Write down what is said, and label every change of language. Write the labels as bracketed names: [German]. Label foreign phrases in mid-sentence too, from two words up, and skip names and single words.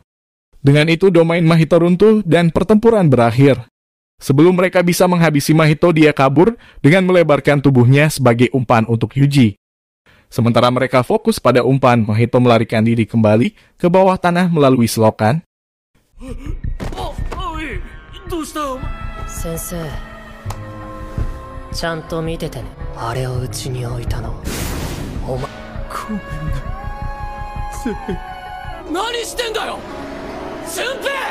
[Indonesian] Dengan itu domain Mahito runtuh dan pertempuran berakhir. Sebelum mereka bisa menghabisi Mahito, dia kabur dengan melebarkan tubuhnya sebagai umpan untuk Yuji. Sementara mereka fokus pada umpan, Mahito melarikan diri kembali ke bawah tanah melalui selokan. [Japanese] Sensei, ちゃんと見ててね。あれをうちに置いたのお前。ごめんなせい。何してんだよ順平。